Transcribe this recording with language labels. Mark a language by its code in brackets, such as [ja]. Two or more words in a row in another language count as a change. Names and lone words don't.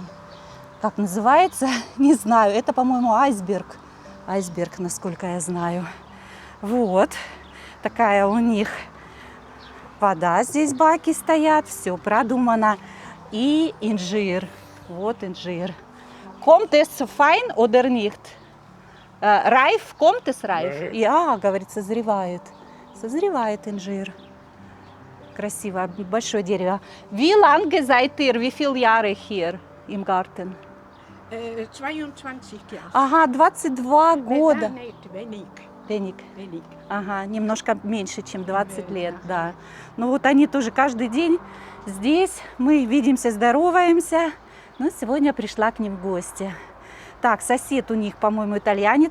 [ru] Как называется? Не знаю. Это, по-моему, айсберг. Айсберг, насколько я знаю. Вот. Такая у них вода. Здесь баки стоят. Все продумано. И инжир. Вот инжир. [de] Kommt es fein oder nicht? Reif? Kommt es reif? Ja, [ru] говорит, созревает. Созревает инжир. Красиво, большое дерево. [de] Wie lange seid ihr? Wie viele Jahre hier im Garten? 22 Jahre. [ru] Ага, 22 года. [de] Wenig. [ru] Ага, немножко меньше, чем 20 лет, да. Ну вот они тоже каждый день здесь. Мы видимся, здороваемся. Но сегодня пришла к ним в гости. Так, сосед у них, по-моему, итальянец.